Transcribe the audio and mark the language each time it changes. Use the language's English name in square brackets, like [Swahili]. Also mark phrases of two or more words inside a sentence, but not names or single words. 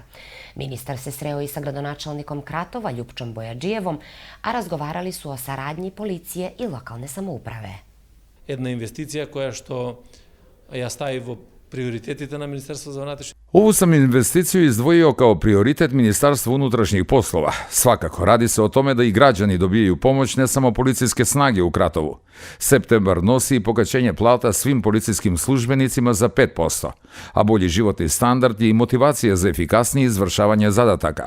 [Serbian] Ministar se sreo i sa gradonačelnikom Kratova, Ljupčom Bojađijevom, a razgovarali su o saradnji policije i lokalne samouprave. [Macedonian] Една инвестиција која што ја стави во приоритетите на Министерство за внатрешни. [Serbian] Ovu sam investiciju izdvojio kao prioritet Ministarstva unutrašnjih poslova. Svakako, radi se o tome da i građani dobijaju pomoć, ne samo policijske snage u Kratovu. Septembar nosi i pokaćenje plata svim policijskim službenicima za 5%, a bolji životni standard je i motivacija za efikasnije izvršavanje zadataka.